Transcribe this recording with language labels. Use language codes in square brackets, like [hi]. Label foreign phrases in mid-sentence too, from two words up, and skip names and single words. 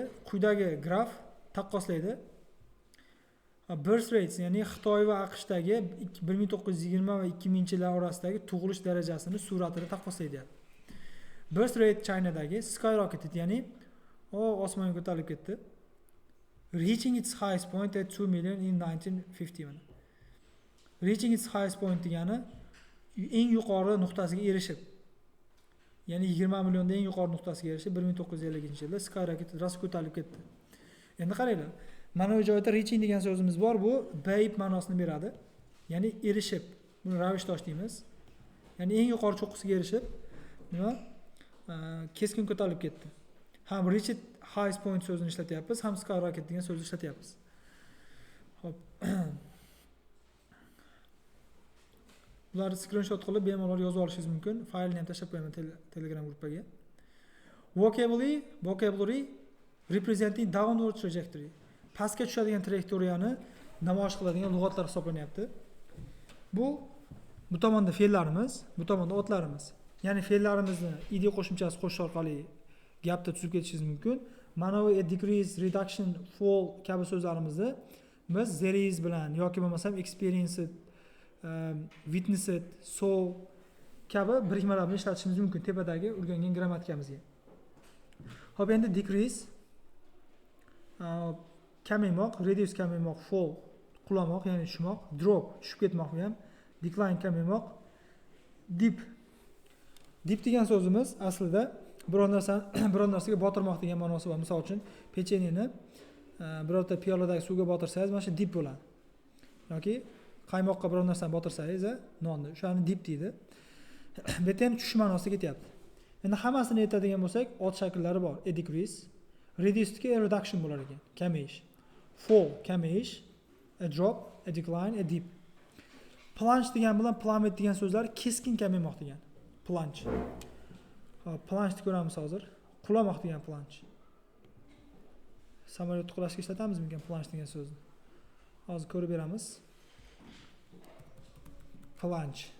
[uz] Quyidagi graf taqqoslaydi. [en] Birth rates, [uz] ya'ni Xitoy va AQShdagi 1920 va 2000-yillar orasidagi tug'ilish darajasini suratini taqqoslaydi. [en] Birth rate [uz] Chinadagi skyrocketed, ya'ni osmonga ko'tarilib ketdi. [en] Reaching its highest point at 2 million in 1951. Reaching its highest point [uz] degani eng yuqori nuqtasiga erishib. Ya'ni 20 millionda eng yuqori nuqtasiga erishib 1950-yilda skyrocket rost ko'tarilib ketdi. Endi qaranglar. Mana bu joyda reaching degan so'zimiz bor, bu bayib ma'nosini beradi. Ya'ni erishib, buni ravishdosh deymiz. Ya'ni eng yuqori cho'qqisiga erishib, nima? Keskin ko'tarilib ketdi. Ham [en] reached highest point [uz] so'zini ishlatyapmiz, ham skyrocket degan so'zni ishlatyapmiz. Xo'p. Bularni screenshot qilib bemalol yozib olishingiz mumkin. Faylni ham tashlab qo'yaman Telegram gruppaga. [en] Vocabulary representing downward trajectory. [uz] Pastga tushadigan trayektoriyani namoyish qiladigan lug'atlar hisoblanyapti. Bu tomonda fe'llarimiz, bu tomonda otlarimiz. Ya'ni fe'llarimizni id qo'shimchasi qo'shish orqali gapda tuzib ketishingiz mumkin. Mana bu [en] decrease, reduction, fall [uz] kabi so'zlarimizni biz [en] there is [uz] bilan yoki bo'lmasam [en] experienced, witnessed, saw [uz] kabi birikmalar bilan ishlatishimiz mumkin tepadagi o'rgangan grammatikamizga. Xo'p, endi decrease kamaymoq, reduce kamaymoq, fall qulamoq, ya'ni tushmoq, drop tushib ketmoq ham, decline kamaymoq, dip degan so'zimiz aslida biror narsaga botirmoq degan ma'nosi bor. Misol uchun, pechenyeni birorta piyoladagi suvga botirsangiz, mana shu dip bo'ladi. Yoki qaymoqqa biror narsani botirsangiz, nonni, o'shani dip deydi. Bu yerda ham tushish ma'nosida ketyapti. Endi hammasini aytadigan bo'lsak, ot shakllari bor. [en] A decrease, reduced [uz] ga [en] a reduction [uz] bo'lar ekan, kamayish. Fall, kamayish, [en] a drop, a decline, a dip. [uz] Plunge degan bilan plummet degan so'zlar keskin kamaymoq degan. Plunge. Hop, plunge ko'ramiz hozir. Qulamoq degan plunge. Samolyotni qulashga ishlatamizmi plunge degan so'zni? Hozir ko'rib beramiz. Plunge.